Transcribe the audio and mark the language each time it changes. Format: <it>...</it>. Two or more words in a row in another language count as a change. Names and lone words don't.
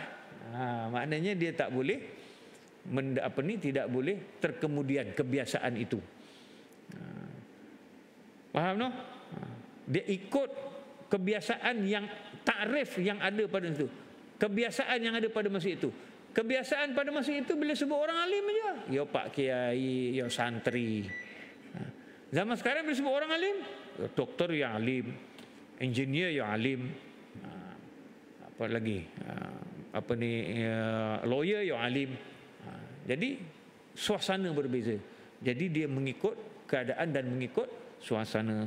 <ms>Maknanya dia tak boleh tidak boleh terkemudian kebiasaan itu. Faham no? Dia ikut kebiasaan yang takrif yang ada pada itu. Kebiasaan yang ada pada masa itu. Kebiasaan pada masa itu bila sebut orang alim aja, ya Pak Kiai, ya santri. Zaman sekarang bila sebut orang alim, ya doktor yang alim, engineer yang alim, apa lagi? Lawyer yang alim. Jadi suasana berbeza. Jadi dia mengikut keadaan dan mengikut suasana.</ms>